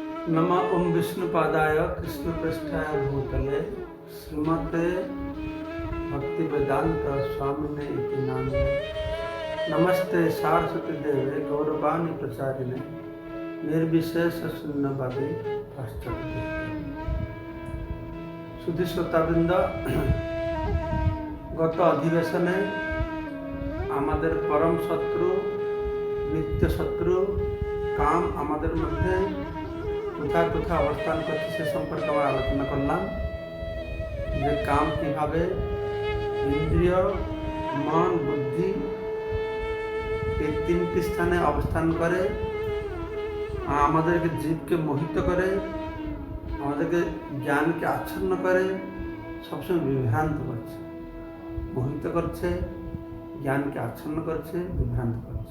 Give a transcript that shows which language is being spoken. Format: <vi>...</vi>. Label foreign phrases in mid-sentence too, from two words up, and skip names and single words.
<sa>नमः ओम विष्णुपादाय कृष्णपृष्ठाय भूतले श्रीमते भक्तिवेदांत स्वामिने इति नामिने नमस्ते सारस्वती देवे गौरवाणी प्रचारिणे निर्विशेष शून्यवादी पाश्चात्य</sa> <bn>সুধী শ্রোতাবৃন্দ গত অধিবেশনে আমাদের পরম শত্রু নিত্য শত্রু কাম আমাদের মধ্য কোথায় কোথায় অবস্থান করছে সে সম্পর্কে আমরা আলোচনা করলাম যে কাম কিভাবে ইন্দ্রিয় মন বুদ্ধি এই তিনটি স্থানে অবস্থান করে আমাদেরকে জীবকে মোহিত করে আমাদেরকে জ্ঞানকে আচ্ছন্ন করে সবসময় বিভ্রান্ত করছে মোহিত করছে জ্ঞানকে আচ্ছন্ন করছে বিভ্রান্ত করছে।</bn>